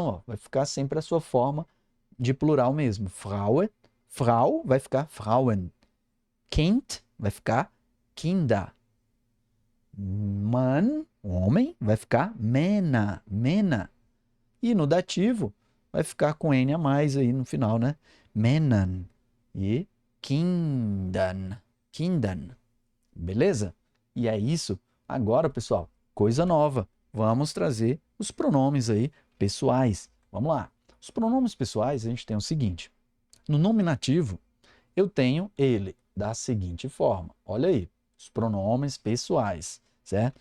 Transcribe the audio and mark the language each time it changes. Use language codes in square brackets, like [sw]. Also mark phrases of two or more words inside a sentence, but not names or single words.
[pt] Ó, vai ficar sempre a sua forma de plural mesmo. Frauen, Frau vai ficar Frauen. Kind vai ficar Kinder. Mann, homem, vai ficar [de] Männer, Männer. [pt] E no dativo vai ficar com N a mais aí no final, né? [de] Männern e Kindern. [pt] Kindern. Beleza? E é isso. Agora, pessoal, coisa nova. Vamos trazer os pronomes aí pessoais. Vamos lá. Os pronomes pessoais, a gente tem o seguinte. No nominativo, eu tenho ele da seguinte forma. Olha aí, os pronomes pessoais, certo?